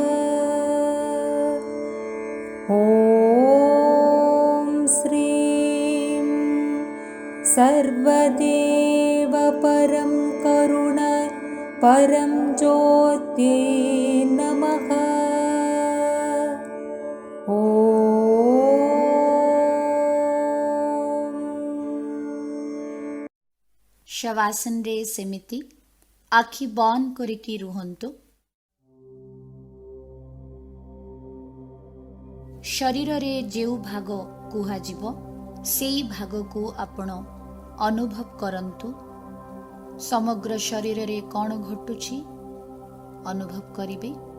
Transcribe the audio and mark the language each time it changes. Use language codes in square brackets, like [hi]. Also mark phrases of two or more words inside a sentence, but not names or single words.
[sa] ॐ श्रीं सर्वदेव परं करुण परं ज्योत्यै नमः। [or] ଶବାସନ ରେ ସେମିତି ଆଖି ବନ୍ଦ କରିକି ରୁହନ୍ତୁ। ଶରୀର ରେ ଯେଉଁ ଭାଗ କୁହା ଜୀବ ସେଇ ଭାଗ କୁ ଆପଣ ଅନୁଭବ କରନ୍ତୁ। ସମଗ୍ର ଶରୀର ରେ କଣ ଘଟୁଛି ଅନୁଭବ କରିବେ।